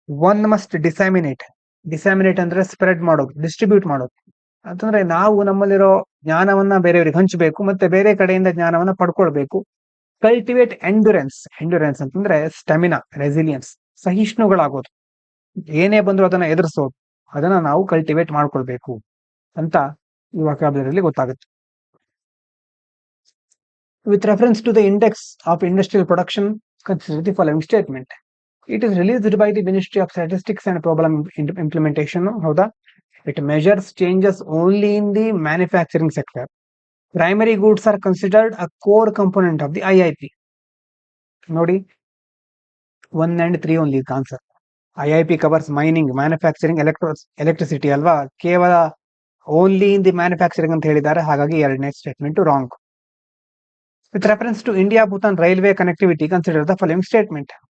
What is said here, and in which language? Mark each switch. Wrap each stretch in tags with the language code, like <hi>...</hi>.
<en>one must disseminate</en> <kn>ಅಂದ್ರೆ spread ಮಾಡೋದು, distribute ಮಾಡೋದು ಅಂತಂದ್ರೆ ನಾವು ನಮ್ಮಲ್ಲಿರೋ ಜ್ಞಾನವನ್ನ ಬೇರೆಯವರಿಗೆ ಹಂಚಬೇಕು, ಮತ್ತೆ ಬೇರೆ ಕಡೆಯಿಂದ ಜ್ಞಾನವನ್ನ ಪಡ್ಕೊಳ್ಬೇಕು.</kn> <en>cultivate endurance</en> <kn>ಅಂತಂದ್ರೆ ಸ್ಟೆಮಿನಾ, ರೆಸಿಲಿಯನ್ಸ್, ಸಹಿಷ್ಣುಗಳಾಗೋದು, ಏನೇ ಬಂದ್ರು ಅದನ್ನ ಎದುರಿಸೋದು, ಅದನ್ನ ನಾವು ಕಲ್ಟಿವೇಟ್ ಮಾಡ್ಕೊಳ್ಬೇಕು ಅಂತ ಈ ವಾಕ್ಯಾಬ್ಲರಿಯಲ್ಲಿ ಗೊತ್ತಾಗುತ್ತೆ.</kn> <en>With reference to the index of industrial production, consider the following statement. It is released by the Ministry of Statistics and Problem Implementation.</en> <kn>ಹೌದಾ?</kn> <en>It measures changes only in the manufacturing sector. Primary goods are considered a core component of the IIP.</en> <kn>ನೋಡಿ,</kn> <en>1 and 3 only the answer. IIP covers mining, manufacturing, electricity</en> <kn>ಅಲ್ವಾ? ಕೇವಲ</kn> <en>only in the manufacturing</en> <kn>ಅಂತ ಹೇಳಿದ್ದಾರೆ, ಹಾಗಾಗಿ ಎರಡನೇ statement wrong.</kn> <en>With reference to India-Bhutan railway connectivity, consider the following statement.</en>